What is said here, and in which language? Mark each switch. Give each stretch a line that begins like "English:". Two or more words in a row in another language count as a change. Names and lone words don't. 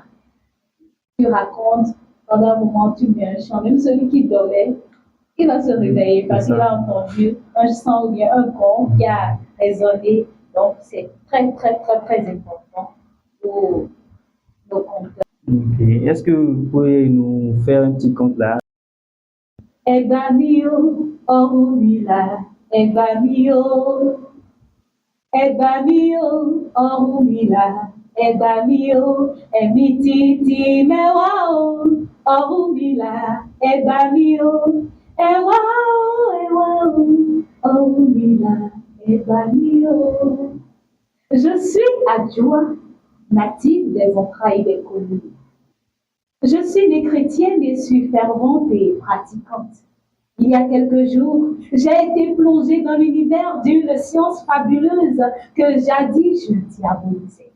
French: Tu racontes, pendant un moment, tu mets un chant, même celui qui dormait, il va se réveiller parce qu'il a entendu un chant ou bien un conte qui a résonné. Donc, c'est très, très, très, très important pour nos conteurs. Ok. Est-ce que vous pouvez nous faire un petit conte là?
Yoruba: Ẹ̀gbà mi o, ọ̀run mi là, ẹ̀gbà mi o, ẹ̀gbà mi o, ọ̀run mi là, ẹ̀gbà mi o, ẹ̀mí títí mẹ́wàá o, ọ̀run mi là, ẹ̀gbà mi o, ẹ̀wá o, ẹ̀wá o, ọ̀run mi là, ẹ̀gbà mi o.
French: Je suis Adjoa, native des entrailles des collines. Je suis née chrétienne et suis fervente et pratiquante. Il y a quelques jours, j'ai été plongée dans l'univers d'une science fabuleuse que jadis je diabolisais.